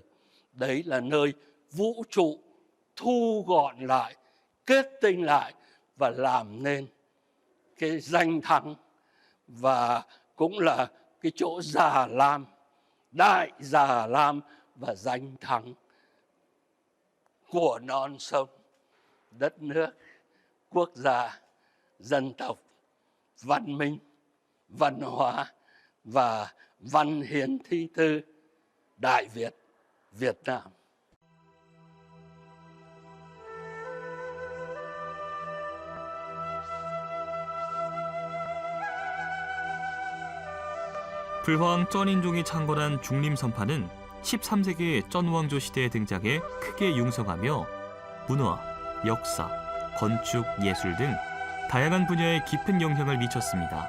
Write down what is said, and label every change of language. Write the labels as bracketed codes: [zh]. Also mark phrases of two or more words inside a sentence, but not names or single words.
[vi] Đấy là nơi vũ trụ thu gọn lại, kết tinh lại và làm nên cái danh thắng, và cũng là cái chỗ Già Lam, Đại Già Lam và danh thắng của non sông, đất nước, quốc gia, dân tộc, văn minh, văn hóa và văn hiến thi tư Đại Việt, Việt Nam. [ko] 불황 쩐인종이 창궐한 중림선파는 13세기 쩐왕조 시대에 등장해 크게 융성하며 문화, 역사, 건축, 예술 등 다양한 분야에 깊은 영향을 미쳤습니다.